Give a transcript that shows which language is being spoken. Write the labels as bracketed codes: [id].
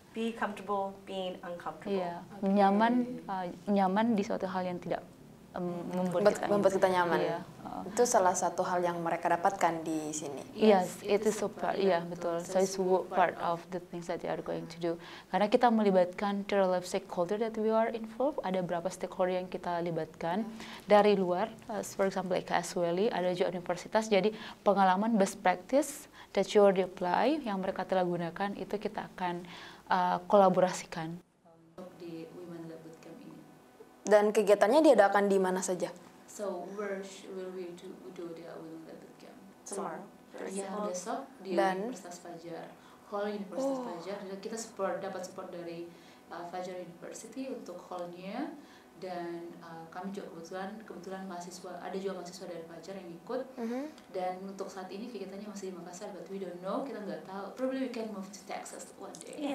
[en] Be comfortable being uncomfortable. [id] Iya, nyaman di suatu hal yang tidak membuat kita nyaman. Iya. Itu salah satu hal yang mereka dapatkan di sini. [en] Yes, it is so part. [id] Iya, betul. [en] So it's part of the things that they are going to do. [id] Karena kita melibatkan terlalu stakeholder [en] that we are involved. [id] Ada berapa stakeholder yang kita libatkan dari luar. [en] For example, like [id] Caswelly, ada juga universitas. Jadi pengalaman best practice [en] that you already apply [id] yang mereka telah gunakan itu kita akan kolaborasikan di Women Lab Bootcamp ini. Dan kegiatannya diadakan di mana saja? [en] So where will we do the Women Lab Bootcamp? Tomorrow. [id] Ya, besok di Dan Universitas Fajar, Hall Universitas Fajar. Dan kita dapat support dari Fajar University untuk hallnya. Dan kami juga kebetulan ada juga mahasiswa dari Fajar yang ikut. Dan untuk saat ini kegiatannya masih di Makassar, [en] but we don't know, [id] kita nggak tahu. [en] Probably we can move to Texas one day.